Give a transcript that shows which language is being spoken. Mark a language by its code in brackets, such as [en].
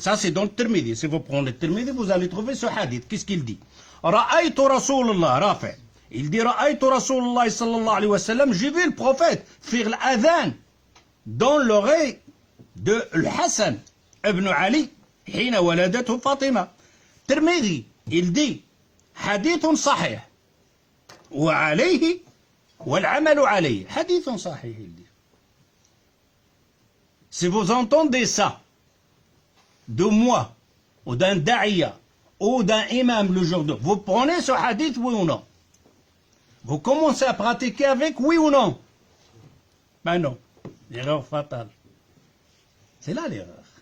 [fr] Ça, c'est dans le Tirmidhi. Si vous prenez le Tirmidhi, vous allez trouver ce hadith. Qu'est-ce qu'il dit? [ar] Ra'aytu Rasulullah, Rafi'. [fr] Il dit [ar] Ra'aytu Rasulullah sallallahu alayhi wa sallam. [fr] J'ai vu le prophète faire l'adhan dans l'oreille de Hassan ibn Ali. [ar] حين ولدته فاطمة. Tirmidhi, [fr] il dit [ar] حديث صحيح وعليه والعمل عليه. حديث صحيح, [fr] il dit. Si vous entendez ça de moi ou d'un da'iya ou d'un imam le jour de, vous prenez ce hadith, oui ou non? Vous commencez à pratiquer avec, oui ou non? Ben non, l'erreur fatale. C'est là l'erreur.